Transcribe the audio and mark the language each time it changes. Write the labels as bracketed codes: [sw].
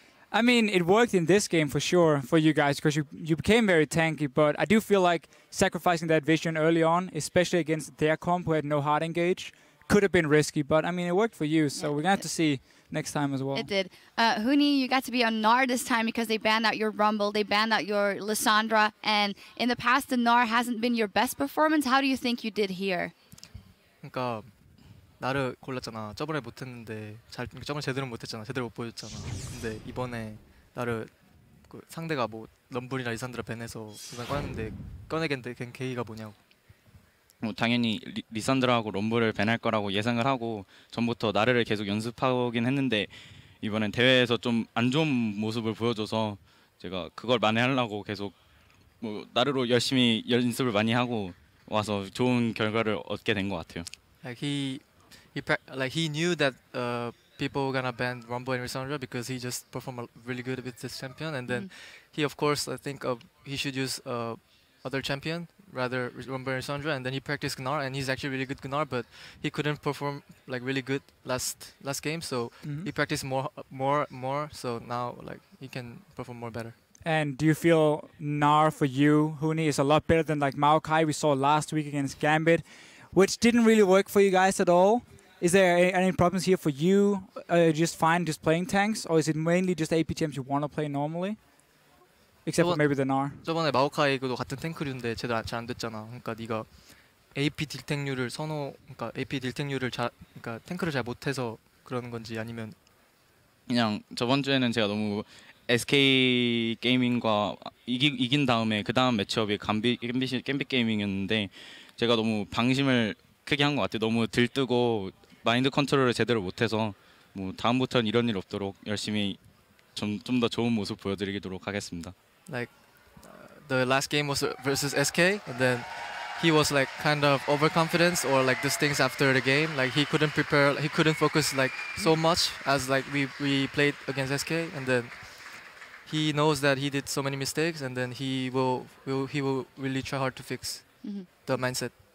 [en] I mean, it worked in this game for sure for you guys because you became very tanky, but I do feel like sacrificing that vision early on, especially against their comp who had no hard engage, could have been risky, but I mean, it worked for you, so we're going to have to see next time as well. It did. Huni, you got to be on Gnar this time because they banned out your Rumble, they banned out your Lissandra, and in the past, the Gnar hasn't been your best performance. How do you think you did here? [ko] 그러니까 나를 골랐잖아. 저번에 못했는데 저번에 제대로 못했잖아. 제대로 못 보여줬잖아. 근데 이번에 나를 상대가 뭐 럼블이나 리산드라 밴해서 이번에 꺼냈는데 꺼내겠는데 걘 계기가 뭐냐고. 당연히 리산드라하고 럼블을 밴할 거라고 예상을 하고 전부터 나르를 계속 연습하긴 했는데 이번엔 대회에서 좀 안 좋은 모습을 보여줘서 제가 그걸 만회하려고 계속 뭐 나르로 열심히 연습을 많이 하고 와서 좋은 결과를 얻게 된 것 같아요. [en] Like he knew that people were gonna ban Rumble and Lissandra because he just performed really good with this champion, and then he of course I think he should use other champion rather Rumble and Lissandra, and then he practiced Gnar, and he's actually really good Gnar, but he couldn't perform like really good last game, so he practiced more, so now like he can perform more better. And do you feel Gnar for you, Huni, is a lot better than like Maokai we saw last week against Gambit, which didn't really work for you guys at all? Is there any problems here for you? Just fine just playing tanks, or is it mainly just AP champs you want to play normally? Except for maybe the Gnar. [ko] 저번에 마오카이도 같은 탱크류인데 제대로 잘 안 됐잖아. 그러니까 네가 AP 딜탱류를 그러니까 AP 딜탱류를 그러니까 탱크를 잘 못해서 그러는 건지 아니면 그냥 저번 주에는 제가 너무 SK 게이밍과 이긴 다음에 그 다음 매치업이 갬빗 게이밍이었는데 제가 너무 방심을 크게 한 것 같아요. 너무 들뜨고 마인드 컨트롤을 제대로 못해서 뭐 다음부터는 이런 일 없도록 열심히 좀 더 좋은 모습 보여드리도록 하겠습니다. [en] Like the last game was versus SK, and then he was like kind of overconfidence or like these things after the game. Like he couldn't prepare, he couldn't focus like so much as like we played against SK, and then he knows that he did so many mistakes, and then he will really try hard to fix the mindset.